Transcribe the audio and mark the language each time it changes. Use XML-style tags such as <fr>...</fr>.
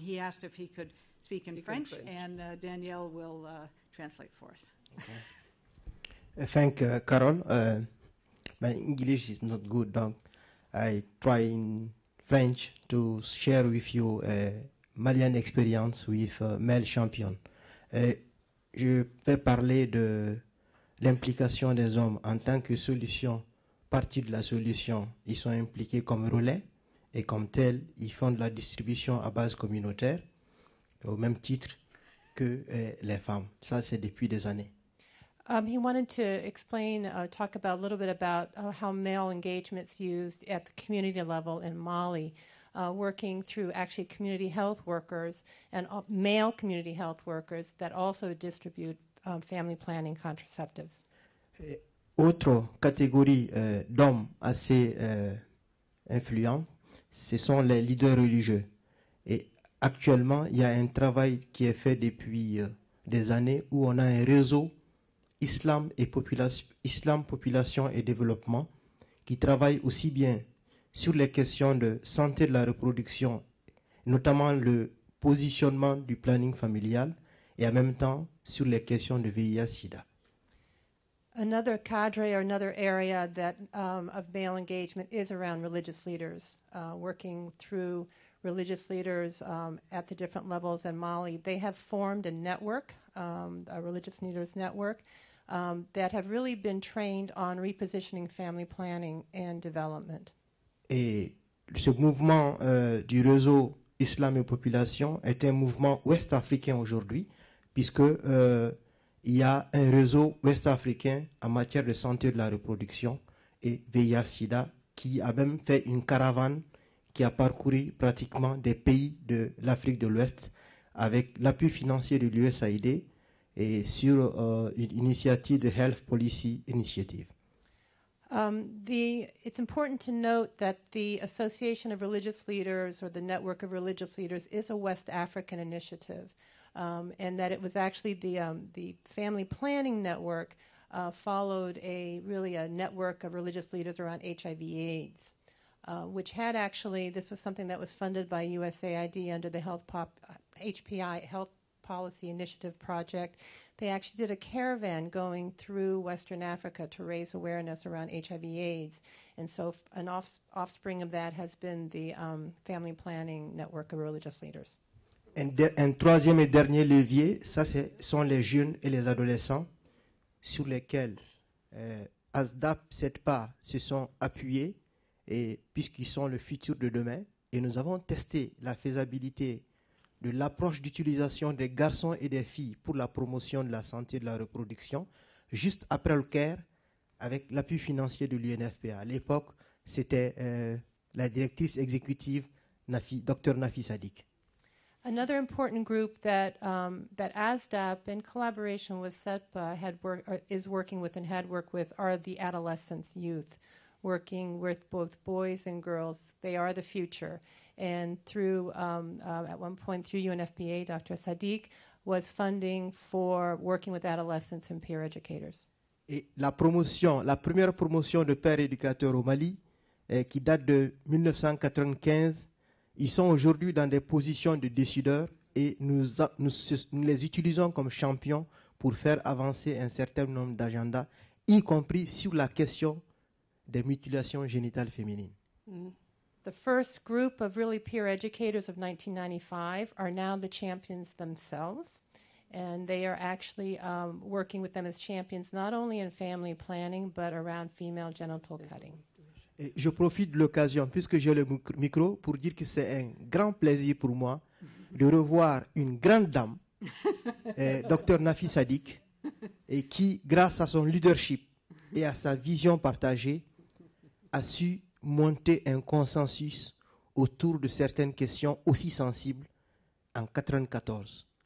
<en>And he asked if he could speak in French, and Danielle will translate for us. Okay. Thank Carol. My English is not good, donc I try in French to share with you Malian experience with male champion.</en> <fr>Je vais parler de l'implication des hommes en tant que solution, partie de la solution. Ils sont impliqués comme relais. Et comme tel, ils font de la distribution à base communautaire, au même titre que les femmes. Ça, c'est depuis des années.</fr> <en>He wanted to explain, talk about a little bit about how male engagement's used at the community level in Mali, working through actually community health workers and male community health workers that also distribute family planning contraceptives.</en> <fr>Autre catégorie d'hommes assez influents, ce sont les leaders religieux. Et actuellement, il y a un travail qui est fait depuis des années où on a un réseau Islam, Population et Développement qui travaille aussi bien sur les questions de santé de la reproduction, notamment le positionnement du planning familial et en même temps sur les questions de VIH-Sida.</fr> <en>Another cadre or another area that of male engagement is around religious leaders, working through religious leaders at the different levels in Mali. They have formed a network, a religious leaders network, that have really been trained on repositioning family planning and development.</en> <fr>Et ce mouvement du réseau Islam et Population est un mouvement ouest-africain aujourd'hui, puisque il y a un réseau ouest-africain en matière de santé de la reproduction et VIH-Sida qui a même fait une caravane qui a parcouru pratiquement des pays de l'Afrique de l'Ouest avec l'appui financier de l'USAID et sur une initiative de Health Policy Initiative.</fr> <en>It's important to note that the Association of Religious Leaders or the Network of Religious Leaders is a West African initiative, and that it was actually the Family Planning Network followed a network of religious leaders around HIV/AIDS, which had actually, this was something that was funded by USAID under the HPI, Health Policy Initiative Project. They actually did a caravan going through Western Africa to raise awareness around HIV/AIDS. And so an offspring of that has been the Family Planning Network of Religious Leaders.</en> <fr>Un troisième et dernier levier, ça sont les jeunes et les adolescents sur lesquels ASDAP, CEDPA se sont appuyés et puisqu'ils sont le futur de demain. Et nous avons testé la faisabilité de l'approche d'utilisation des garçons et des filles pour la promotion de la santé et de la reproduction, juste après le Caire, avec l'appui financier de l'UNFPA. À l'époque, c'était la directrice exécutive, Dr Nafi Sadik.</fr> <en>Another important group that ASDAP, in collaboration with CEDPA, is working with and had worked with are the adolescents, youth, working with both boys and girls. They are the future. And through, at one point through UNFPA, Dr. Sadiq was funding for working with adolescents and peer educators.</en> <fr>Et la première promotion de pères éducateurs au Mali, qui date de 1995, ils sont aujourd'hui dans des positions de décideurs et nous les utilisons comme champions pour faire avancer un certain nombre d'agendas, y compris sur la question des mutilations génitales féminines.</fr> <en>The first group of really peer educators of 1995 are now the champions themselves, and they are actually working with them as champions not only in family planning but around female genital cutting.</en> <fr>Et je profite de l'occasion, puisque j'ai le micro, pour dire que c'est un grand plaisir pour moi de revoir une grande dame, Dr Nafi Sadik, et qui, grâce à son leadership et à sa vision partagée, a su monter un consensus autour de certaines questions aussi sensibles en 1994.</fr>